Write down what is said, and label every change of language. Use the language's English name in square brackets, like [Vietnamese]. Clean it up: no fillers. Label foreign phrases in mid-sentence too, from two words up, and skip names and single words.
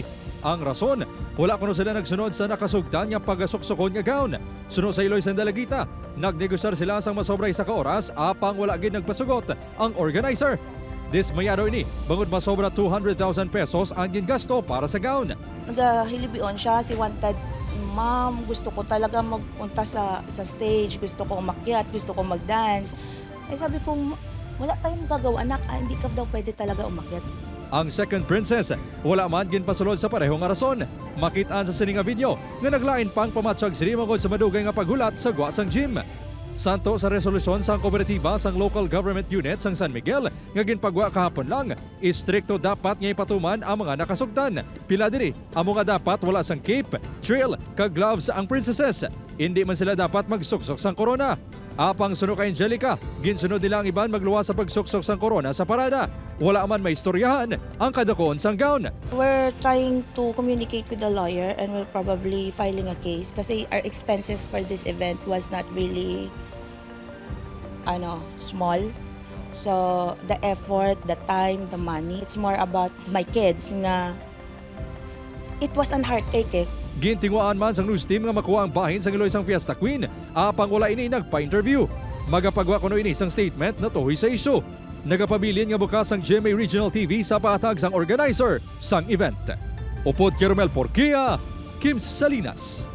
[Hiligaynon] Ang rason, wala kuno sila nagsunod sa nakasugdan nga pagasuksokon nga gown. Suno sa iloy sang dalagita, nagnegosar sila sang masobray sa kaoras apang wala gid nagpasugot ang organizer. Dismayado ini, bangod masobra 200,000 pesos ang gingasto para sa gown. Nagahilibion siya, si wanted, [Filipino] ma'am, gusto ko talaga magpunta sa stage, gusto ko umakyat, gusto ko mag-dance. Eh sabi ko, wala tayong magagawa, anak, hindi ka daw pwede talaga umakyat. [Hiligaynon] Ang [English] second princess, [Hiligaynon] wala man ginpasulod sa parehong rason. Makitaan sa sininga video nga naglain pang pamatsyag sini mangod sa madugay nga paghulat sa gwa sang gym. Santo sa resolusyon sang kooperatiba sang local government unit sang San Miguel nga ginpagwa kahapon lang, istrikto dapat nga ipatuman ang mga nakasugdan. Pila diri, amo nga dapat wala sang cape, trail, kag gloves ang princesses. Hindi man sila dapat magsuksok sang corona. Apang suno kay Angelica, ginsunod nila ang iban magluwas sa pagsuksok sang corona sa parada. Wala man may istoryahan ang kadakon sang gown. [English] We're trying to communicate with the lawyer and we're probably filing a case [Filipino] kasi [English] our expenses for this event was not really small. So the effort, the time, the money, it's more about my kids nga it was an heartache. [Hiligaynon] Gintingwaan man sang news team nga makuha ang bahin sang iloy sang Fiesta Queen, apang wala ini nagpa-interview. Magapagwa kuno ini sang statement na tuhoy sa isyu. Nagapabilin nga bukas ang GMA Regional TV sa pahatag sang organizer sang event. Upod Kermel Porquia, Kim Salinas.